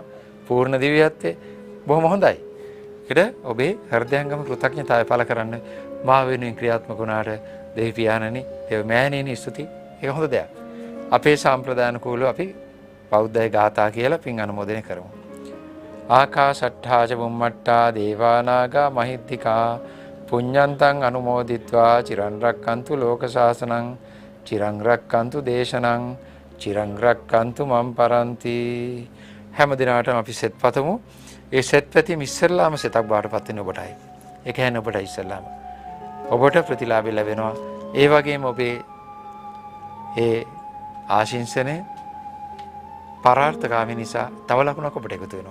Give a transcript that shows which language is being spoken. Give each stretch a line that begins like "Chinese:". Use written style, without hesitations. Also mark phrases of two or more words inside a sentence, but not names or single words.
Sinhala: පූර්ණ දිව්‍යත්වයේ බොහොම හොඳයි. ඒකට ඔබේ හෘදයාංගම කෘතඥතාවය පළ කරන්න මා වෙනුවෙන් ක්‍රියාත්මක වුණාට දෙවි පියාණනි, ඒ මෑණියනි ස්තුති. ඒක හොඳ දෙයක්. අපේ සාම්ප්‍රදායික කුල අපි බෞද්ධය ගාථා කියලා පින් අනුමෝදනය කරමු.
Pali: ආකාශට්ඨා ච බුම්මට්ඨා දේවානාගා මහිද්దికා පුඤ්ඤන්තං අනුමෝදිත්වා චිරන් රැක්කන්තු ලෝක ශාසනං චිරන් රැක්කන්තු දේශනං චිරන් රැක්කන්තු මම් පරන්ති.
Sinhala: හැම දිනකටම අපි සෙත් පතමු. ඒ සෙත් පැතීම ඉස්සෙල්ලාම සෙතක් බාටපත් වෙන ඔබටයි. ඒ කියන්නේ ඔබට ඉස්සෙල්ලාම ඔබට ප්‍රතිලාභය ලැබෙනවා. ඒ වගේම ඔබේ ඒ ආශිංසනේ පරාර්ථකාමී නිසා තව ලකුණක් ඔබට එකතු වෙනවා.